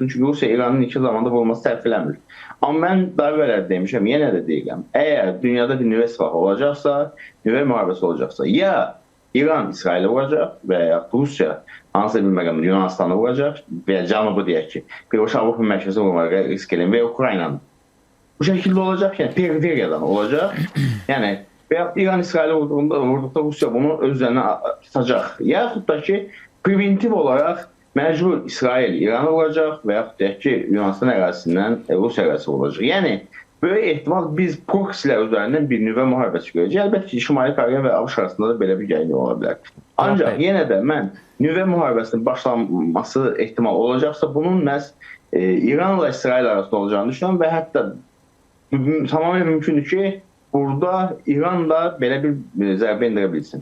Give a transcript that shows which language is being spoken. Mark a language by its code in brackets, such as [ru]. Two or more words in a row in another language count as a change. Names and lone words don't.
[az] Çünki Rusiya İranın iki zamanda vurulması tərif eləmir. Amma mən daha belə demişəm, yenə də deyirəm. Əgər dünyada bir nüvə silahı olacaqsa, nüvə müharibəsi olacaqsa, ya İran İsrailə vuracaq və ya Rusiya hansısa bir məqamda Yunanistanı vuracaq və ya Cənubu deyək ki, birbaşa Avropa mərkəzi vurmağa risk eləyən və ya Ukraynanı. [tr] bu şekilde olacak, yani periferiyadan olacak. Yani veya İran İsrail'e vurduğunda Rusya bunu öz üzerine tutacak. Yaxud da ki preventiv olarak mecbur İsrail İran'a vuracak veya ki Yunanistan ərazisindən Rusya ərazisi olacak. Yani böyle ehtimal biz proksiler üzerinden [az] bir nüvə müharibəsi görəcəyik. Əlbəttə ki, Şimali Koreya və ABŞ arasında da belə bir gərginlik ola bilər. Ancaq yenə də mən nüvə müharibəsinin başlanması ehtimal olacaqsa bunun məhz İranla İsrail arasında olacağını düşünüyorum və hətta tamamen mümkündür ki burada İran da belə bir zərbə endirə bilsin.